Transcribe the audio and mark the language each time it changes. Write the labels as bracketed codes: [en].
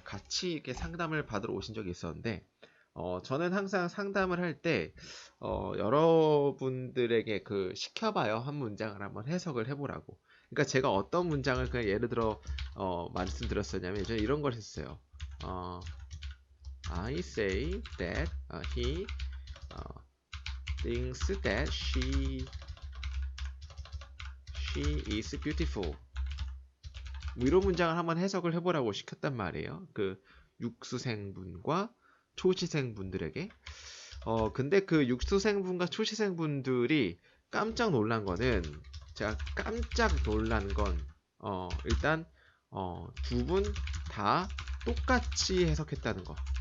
[ko] 같이 이렇게 상담을 받으러 오신 적이 있었는데 저는 항상 상담을 할 때 여러분들에게 그 시켜봐요 한 문장을 한번 해석을 해보라고. 그러니까 제가 어떤 문장을 그냥 예를 들어 말씀드렸었냐면 저는 이런 걸 했어요. [en] I say that he thinks that she is beautiful. [ko] 뭐 이런 문장을 한번 해석을 해보라고 시켰단 말이에요. 그 육수생분과 초시생분들에게. 근데 그 육수생분과 초시생분들이 깜짝 놀란 거는 제가 깜짝 놀란 건 일단 두 분 다 똑같이 해석했다는 거.